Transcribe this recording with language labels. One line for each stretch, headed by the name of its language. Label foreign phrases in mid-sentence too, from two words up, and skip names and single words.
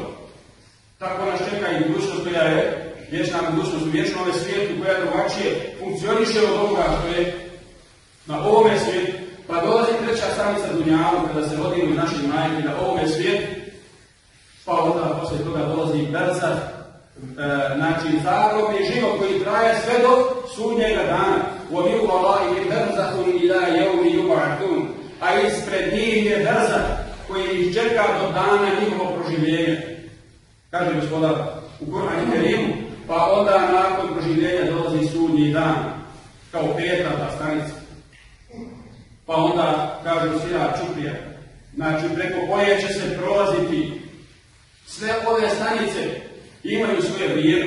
Bosnian: Tako nas čeka i budućnost koja je vječna budućnost u vječnom svijetu koja drugačije funkcioniše od ovoga što je na ovome svijetu. Pa dolazi treća stanica Dunjalu kada se rodimo iz naših majke na ovome svijetu. Pa onda poslije toga dolazi berzah, znači zagrobni život koji traje sve do sudnjega dana.
Arabic: وَمِنْ وَرَائِهِمْ بَرْزَخٌ إِلَى يَوْمِ يُبْعَثُونَ.
Bosnian: A ispred njih je berzah koji ih čeka do dana njihovog proživljenja. Kaže gospodar u Kur'anu Kerimu, pa onda nakon proživljenja dolazi sudnji dan, kao 5. stanica. Pa onda kaže Sira Čuprija, znači preko koje će se prolaziti sve ove stanice imaju svoje vrijeme.